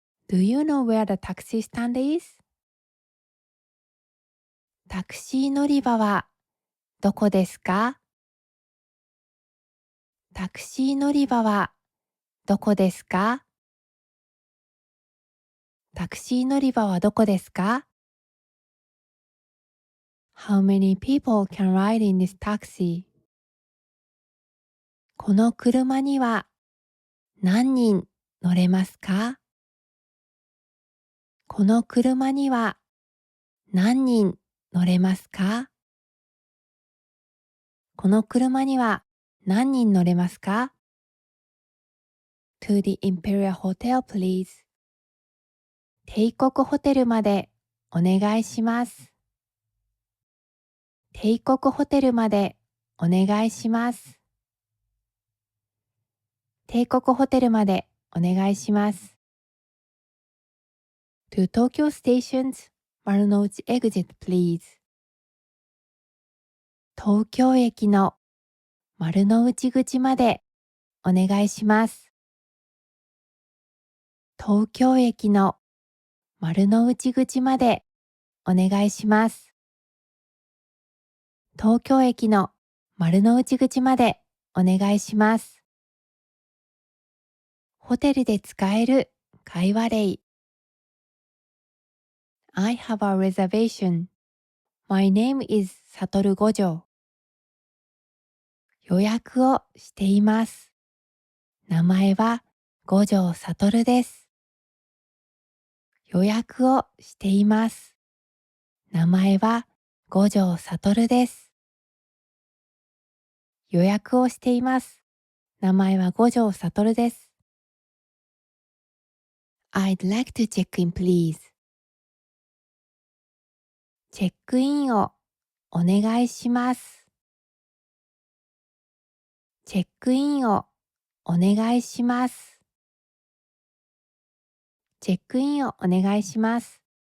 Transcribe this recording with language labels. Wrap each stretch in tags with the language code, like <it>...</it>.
<en>Do you know where the taxi stand is?</en> <ja>タクシー乗り場はどこですか？タクシー乗り場はどこですか？タクシー乗り場はどこですか？</ja> <en>How many people can ride in this taxi?</en> <ja>この車には何人乗れますか？この車には何人乗れますか？この車には何人乗れますか？</ja> <en>?To the Imperial Hotel, please.</en> <ja>帝国ホテルまでお願いします。帝国ホテルまでお願いします。帝国ホテルまでお願いします。</ja> <en>To Tokyo Station's 丸の内 exit, please.</en> <ja>東京駅の丸の内口までお願いします。東京駅の丸の内口までお願いします。東京駅の丸の内口までお願いします。ホテルで使える会話例。</ja> <en>I have a reservation. My name is サトル五条。</en> <ja>予約をしています。名前は五条悟です。予約をしています。名前は五条悟です。予約をしています。名前は五条悟です。</ja> <en>I'd like to check in, please.</en> <ja>チェックインをお願いします。チェックインをお願いします。チェックインをお願いします。</ja>